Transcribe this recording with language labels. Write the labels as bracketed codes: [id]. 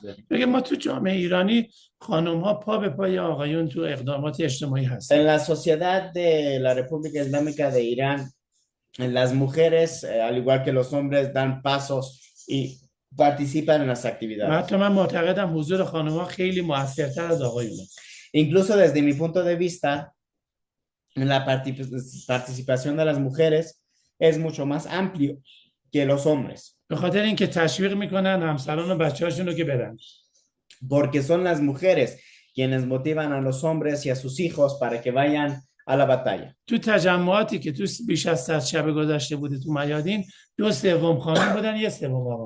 [fa] بگه ما تو جامعه ایرانی خانم ها پا به پای آقایون تو اقدامات اجتماعی هستن. [es] En la sociedad de la República Islámica de Irán, las mujeres, al igual que los hombres, dan pasos y participan en las actividades. [fa] حتی من معتقدم حضور خانم ها خیلی موثرتر از آقایونه. [es] Incluso desde mi punto de vista, la participación de las mujeres es mucho más amplio que los hombres. [fa] به خاطر اینکه تشویق میکنن همسران و بچه‌هاشون رو که برن. [es] Porque son las mujeres quienes motivan a los hombres y a sus hijos para que vayan a la batalla. [fa] تو تجمعاتی که تو بیش از 100 شب گذشته بوده تو میادین 2/3 خانم بودن 1/3 آقا.